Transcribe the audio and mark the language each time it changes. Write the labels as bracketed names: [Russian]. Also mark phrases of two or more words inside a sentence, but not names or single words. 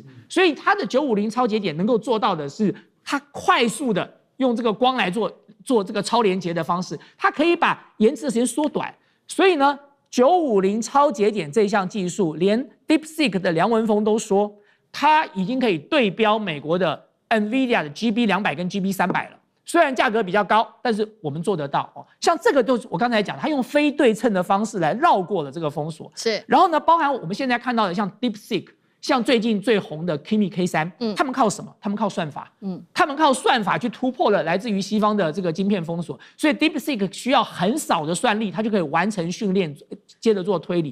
[Chinese] 所以它的950超節點能夠做到的是，它快速的用這個光來做這個超連結的方式，它可以把延遲的時間縮短。所以呢，950超節點這一項技術，連 DeepSeek 的梁文峰都說，它已經可以對標美國的 NVIDIA 的 GB200 跟 GB300 了，雖然價格比較高，但是我們做得到像這個就是我剛才講，它用非對稱的方式來繞過了這個封鎖。是，然後呢，包含我們現在看到的像 DeepSeek， 像最近最紅的 Kimi K3，他們靠什麼？他們靠算法，他們靠算法去突破了來自於西方的這個晶片封鎖，所以 DeepSeek 需要很少的算力，它就可以完成訓練，接着做推理。